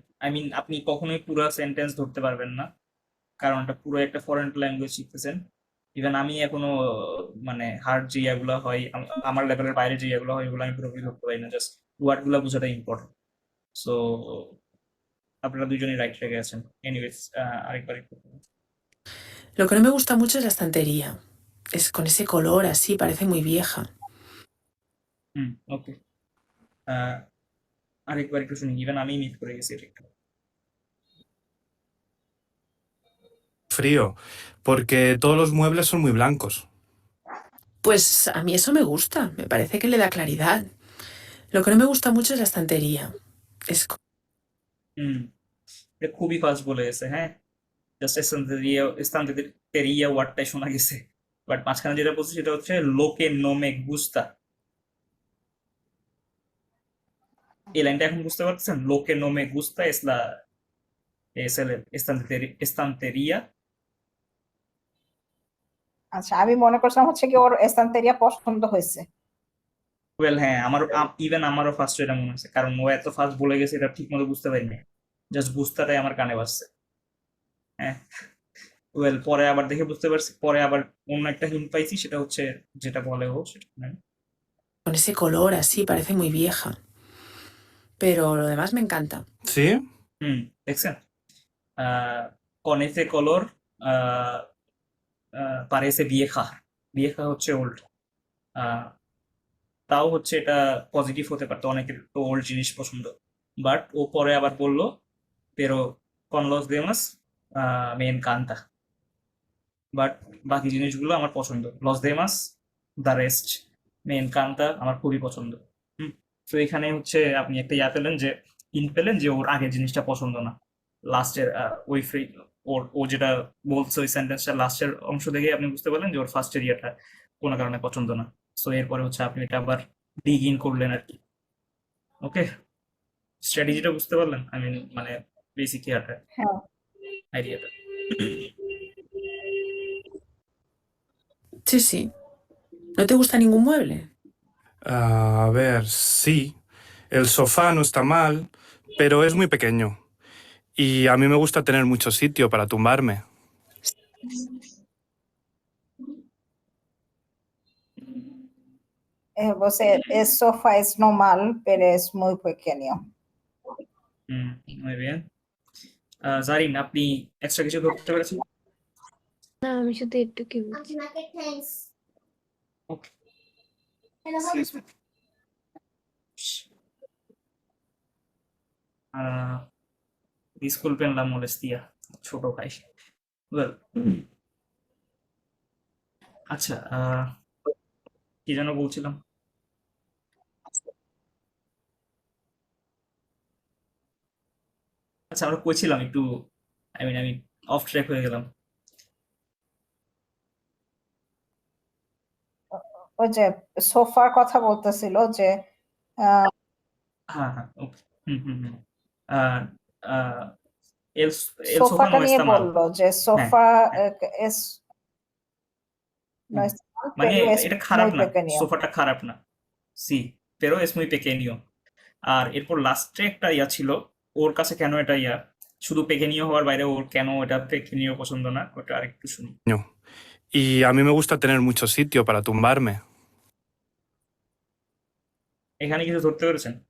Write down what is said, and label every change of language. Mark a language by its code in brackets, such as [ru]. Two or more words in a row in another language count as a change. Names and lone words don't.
[en] I mean [bn] আপনি কখনোই পুরো সেন্টেন্স ধরতে পারবেন না, কারণ এটা পুরো একটা [en] foreign language [bn] শিখতেছেন। ইভেন আমি এখনো মানে হার্ড যে ইয়াগুলো হয় আমার লেভেলের বাইরে যে ইয়াগুলো হয় ওগুলো আমি পুরোপুরি ধরতে পারি না, [en] just word [bn] গুলো বোঝাটা ইম্পর্টেন্ট। সো আপনারা দুজনেই রাইট লেগে আছেন। এনিওয়েজ, আরেকবার একটু বলুন। [es] Lo que no me gusta mucho es la estantería. Es con ese color así, parece muy vieja. [bn] ওকে, আরেকবার একটু শুনি, ইভেন আমি মিস করে গেছি এটা একটু। [es] Frío, porque todos los muebles son muy blancos. Pues a mí eso me gusta, me parece que le da claridad. Lo que no me gusta mucho es la estantería. Es co- [bn] হুম, এটা খুবই ফাস্ট বলে গেছে, হ্যাঁ। জাস্ট এস্তান্তেরিয়া ওয়ার্ডটাই শোনা গেছে, বাট মাঝখানে যেটা বলছে সেটা হচ্ছে [es] lo que no me gusta. [bn] এই লাইনটা এখন বুঝতে পারছেন? [es] lo que no me gusta estantería. [bn] আচ্ছা, আমি মনে করছিলাম হচ্ছে কি ওর এস্তান্তেরিয়া পছন্দ হয়েছে। ওয়েল হ্যাঁ, আমারও ইভেন আমারও ফার্স্ট এটা মনে হচ্ছে, কারণ ও এত ফাস্ট বলে গেছে এটা ঠিক মতো বুঝতে পারিনি, জাস্ট বুঝতাটাই আমার কানে বাজছে। হ্যাঁ, ওয়েল পরে আবার দেখে বুঝতে পারছি, পরে আবার অন্য একটা হিন্ট পাইছি, সেটা হচ্ছে যেটা বলে ও সেটা [es] con ese color así, parece muy vieja. Pero lo demás me encanta. ¿Sí? দেখছেন? con ese color parece vieja, vieja হচ্ছে ওল্ড। [bn] তাও হচ্ছে এটা পজিটিভ হতে পারতো, অনেকের তো ওল্ড জিনিস পছন্দ। বাট ও পরে আবার বললো [es] pero con los demás me encanta, [bn] বাট বাকি জিনিসগুলো আমার পছন্দ। [es] los demás, [en] the rest, [es] me encanta [bn] আমার খুবই পছন্দ। তো এখানে হচ্ছে আপনি একটা ইয়া পেলেন, যে হিন্ট পেলেন যে ওর আগের জিনিসটা পছন্দ না। লাস্টের ওই ও যেটা বলছে ওই সেন্টেন্সটা লাস্টের অংশ দেখে আপনি বুঝতে পারলেন যে ওর ফার্স্টের ইয়াটা কোনো কারণে পছন্দ না। সো এরপরে হচ্ছে আপনি এটা আবার [en] dig in [bn] করলেন আর কি। ওকে, স্ট্র্যাটেজিটা বুঝতে পারলেন? [en] I mean [bn] মানে বেসিক ইয়াটা, হ্যাঁ, আইডিয়াটা। [es] Sí, sí. ¿No te gusta ningún mueble? A ver, sí. El sofá no está mal, pero es muy pequeño. Y a mí me gusta tener mucho sitio para tumbarme. el sofá es normal, pero es muy pequeño. muy bien. [bn] জারিন, আপনি এক্সট্রা কিছু ধরতে পেরেছেন? না, আমি শুধু এটুকুই বুঝছি। ওকে, [en] excuse me. [es] disculpen la molestia, [bn] ছোট ভাই। ওয়েল, আচ্ছা, কি যেন বলছিলাম? আচ্ছা, আমরা কইছিলাম একটু, আমি [en] off track [bn] হয়ে গেলাম। ওই যে সোফার কথা বলতেছিল যে হ্যাঁ হ্যাঁ, ওকে। হুম হুম হুম। আহ, আহ, [es] el el sofá [bn] সোফাটা [es] no [bn] নিয়ে [es] está mal. [bn] বললো যে হ্যাঁ সোফা হ্যাঁ, [es] es no [bn] হুম। [es] está mal, [bn] মানে [es] pero es [bn] এটা খারাপ [es] muy [bn] না, [es] pequeño. [bn] সোফাটা খারাপ না। সি, [es] pero es muy pequeño. [bn] আর এরপর লাস্টে একটা ইয়া ছিল, ওর কাছে কেন এটা ইয়া, শুধু পেকেনিও হওয়ার বাইরে ওর কেন এটা পেকেনিও পছন্দ না, ওটা আরেকটু শুনি। [es] Y a mí me gusta tener mucho sitio para tumbarme. [bn] এখানে কিছু ধরতে পেরেছেন?